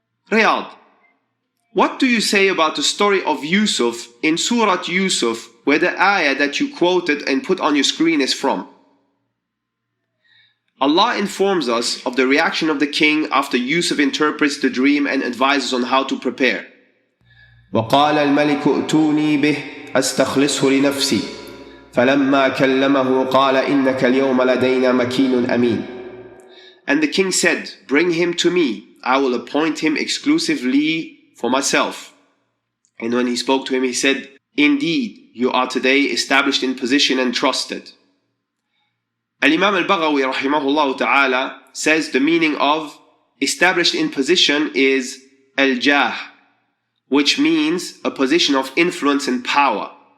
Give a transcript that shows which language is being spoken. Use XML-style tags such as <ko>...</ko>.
<en>Riyadh, what do you say about the story of Yusuf in Surah Yusuf, where the ayah that you quoted and put on your screen is from? Allah informs us of the reaction of the king after Yusuf interprets the dream and advises on how to prepare.</en> <ar>وَقَالَ الْمَلِكُ ائْتُونِي بِهِ أستخلصه لنفسي فلما كلمه قال إنك اليوم لدينا مكين أمين.</ar> <en>And the king said, bring him to me, I will appoint him exclusively for myself. And when he spoke to him, he said, indeed, you are today established in position and trusted. Al-Imam al-Baghawi rahimahullah ta'ala says the meaning of established in position is al-jah, which means a position of influence and power.</en>